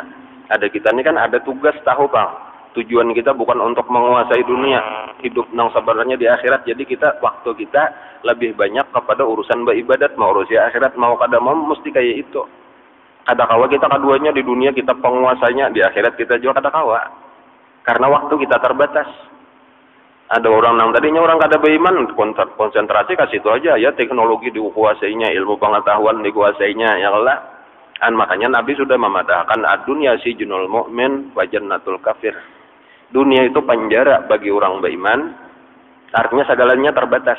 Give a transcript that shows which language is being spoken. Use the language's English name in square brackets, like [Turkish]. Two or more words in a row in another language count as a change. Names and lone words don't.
[Indonesian] Ada kita ini kan ada tugas tahu Bang, tujuan kita bukan untuk menguasai dunia, hidup nang sebenarnya di akhirat. Jadi kita waktu kita lebih banyak kepada urusan beribadat, mau urusan akhirat mau kada mau mesti kayak itu. [Banjar] Kada kawa [Indonesian] kita keduanya di dunia kita penguasanya, di akhirat kita juga [Banjar] kada kawa, [Indonesian] karena waktu kita terbatas. Ada orang nang tadinya orang kada beriman, konsentrasi ke situ aja ya, teknologi dikuasainya, ilmu pengetahuan dikuasainya, ya Allah. Makanya Nabi sudah mematahkan [Arabic] الدنيا سجن المؤمن وجنة الكافر. [Indonesian] Dunia itu penjara bagi orang beriman, artinya segalanya terbatas.